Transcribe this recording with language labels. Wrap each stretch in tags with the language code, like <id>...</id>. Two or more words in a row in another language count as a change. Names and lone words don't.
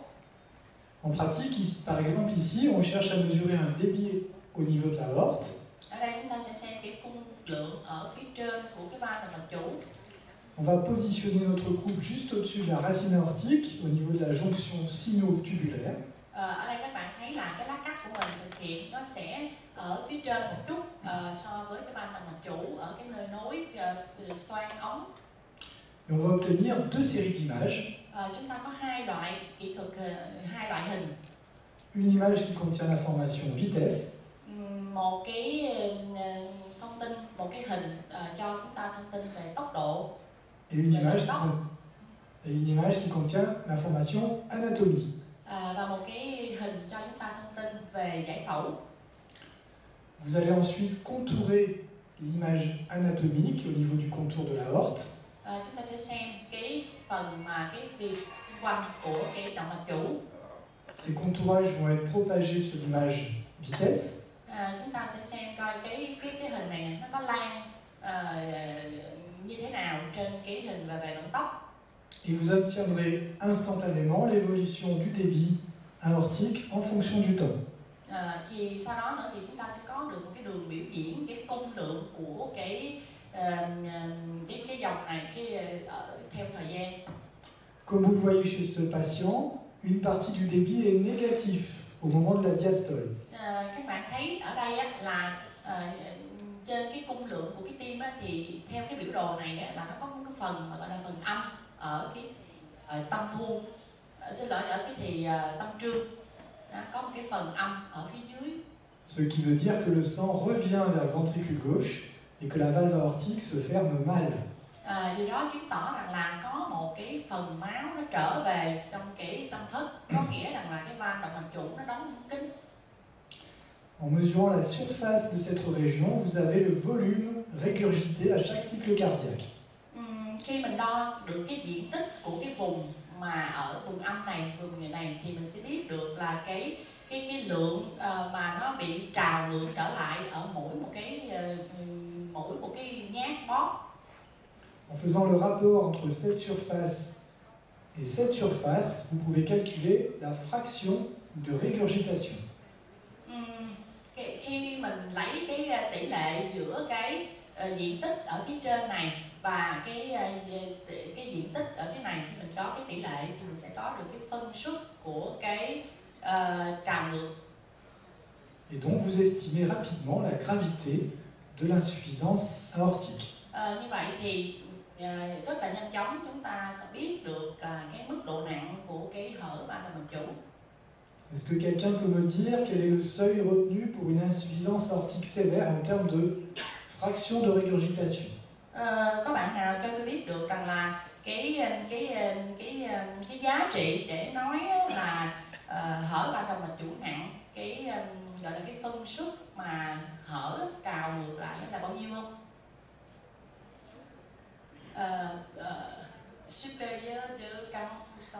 <fr>En pratique, par exemple ici, on cherche à mesurer un débit au niveau de la aorte.</fr> <vi>Ở đây chúng ta sẽ xem cái cung lượng ở phía trên của cái van động mạch chủ.</vi> <fr>On va positionner notre coupe juste au-dessus de la racine aortique, au niveau de la jonction sino-tubulaire.</fr> <vi>Ở đây các bạn thấy là cái lát cắt của mình thực hiện nó sẽ ở phía trên một chút so với cái van động mạch chủ ở cái nơi nối xoang ống.</vi> <fr>Et on va obtenir deux séries d'images.</fr> <vi>Chúng ta có hai loại kỹ thuật, hai loại hình.</vi> <fr>Une image qui contient l'information vitesse.</fr> <vi>Một cái thông tin tin, một cái hình cho chúng ta thông tin về tốc độ.</vi> <fr>Et une image qui contient l'information anatomie.</fr> <vi>Và một cái hình cho chúng ta thông tin về giải phẫu.</vi> <fr>Vous allez ensuite contourer l'image anatomique au niveau du contour de la aorte.</fr> <vi>Chúng ta sẽ xem cái phần mà cái việc xung quanh của cái động mạch chủ.</vi> <fr>Ces contourages vont être propagés sur l'image vitesse.</fr> <vi>Chúng ta sẽ xem coi cái hình này nó có lan như thế nào trên cái hình về vận tốc.</vi> <fr>Et vous obtiendrez instantanément l'évolution du débit aortique en fonction du temps.</fr> <vi>Thì sau đó nữa thì chúng ta sẽ có được một cái đường biểu diễn cái cung lượng của cái dòng này theo thời gian.</vi> <fr>Comme vous le voyez chez ce patient, une partie du débit est négative au moment de la diastole.</fr> <vi>Các bạn thấy ở đây là trên cái cung lượng của cái tim thì theo cái biểu đồ này là nó có một cái phần gọi là phần âm ở cái tâm thu, ở cái thì tâm trương, có một cái phần âm ở phía dưới.</vi> <fr>Ce qui veut dire que le sang revient vers le ventricule gauche et que la valve aortique se ferme mal.</fr> <vi>Điều đó chứng tỏ rằng là có một cái phần máu nó trở về trong cái tâm thất, có nghĩa rằng là cái van động mạch chủ nó đóng kín.</vi> <fr>En mesurant la surface de cette région, vous avez le volume régurgité à chaque cycle cardiaque.</fr> <vi>Khi mình đo được cái diện tích của cái vùng mà ở vùng âm này, vùng này thì mình sẽ biết được là cái lượng mà nó bị trào ngược trở lại ở mỗi một cái nhát bóp.</vi> <fr>En faisant le rapport entre cette surface et cette surface, vous pouvez calculer la fraction de régurgitation.</fr> <vi>Khi mình lấy cái tỷ lệ giữa cái diện tích ở phía trên này và cái diện tích ở phía này, thì mình có cái tỷ lệ thì mình sẽ có được cái phân suất của cái trào ngược.</vi> <fr>Et donc vous estimez rapidement la gravité de l'insuffisance aortique.</fr> <vi>Như vậy thì rất là nhanh chóng chúng ta biết được cái mức độ nặng của cái hở van động mạch chủ.</vi> <fr>Est-ce que quelqu'un peut me dire quel est le seuil retenu pour une insuffisance aortique sévère en termes de fraction de régurgitation?</fr> <vi>Có bạn nào cho tôi biết được rằng là cái giá trị để nói là hở van động mạch chủ nặng, gọi là cái phân suất mà hở trào ngược lại là bao nhiêu không?</vi> <fr>Supérieur de 40%.</fr>